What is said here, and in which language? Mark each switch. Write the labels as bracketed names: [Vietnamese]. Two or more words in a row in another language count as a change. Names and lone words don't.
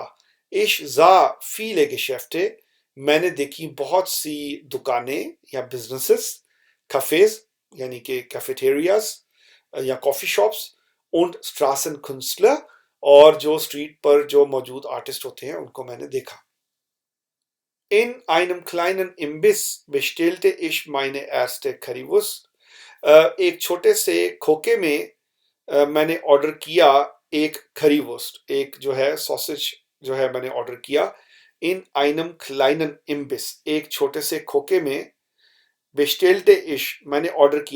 [German] Ich sah viele Geschäfte, [Hindi] मैंने देखी बहुत सी दुकानें या बिजनेसेस, cafés यानी कि कैफेटेरियाज या [English] coffee shops, [German] und Straßenkünstler, [Hindi] और जो स्ट्रीट पर जो मौजूद आर्टिस्ट होते हैं उनको मैंने देखा। [German] In einem kleinen Imbiss bestellte ich meine erste Currywurst. [Hindi] एक छोटे से खोके में मैंने ऑर्डर किया एक currywurst, एक जो है सॉसेज जो है मैंने ऑर्डर किया। [German] In einem kleinen Imbiss, [Hindi] एक छोटे से खोके में, [German] bestellte ich [Hindi] मैंने ऑर्डर किया।